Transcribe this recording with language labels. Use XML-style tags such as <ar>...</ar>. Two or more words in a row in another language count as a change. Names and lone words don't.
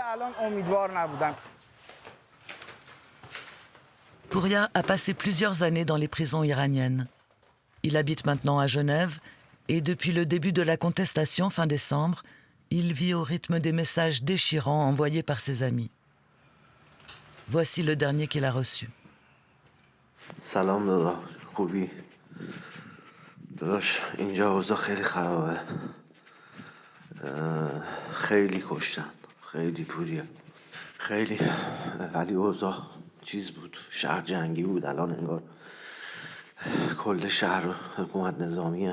<fr>Pouria a passé plusieurs années dans les prisons iraniennes. Il habite maintenant à Genève et depuis le début de la contestation fin décembre, il vit au rythme des messages déchirants envoyés par ses amis. Voici le dernier qu'il a reçu.</fr> <fa>سلام داداش, خوبی. داداش اینجا اوضاع خیلی خرابه. خیلی کشتن. خیلی پوریه. خیلی ولی اوضاع چیز بود. شهر جنگی بود الان انگار. کل شهر حکومت نظامیه.</fa>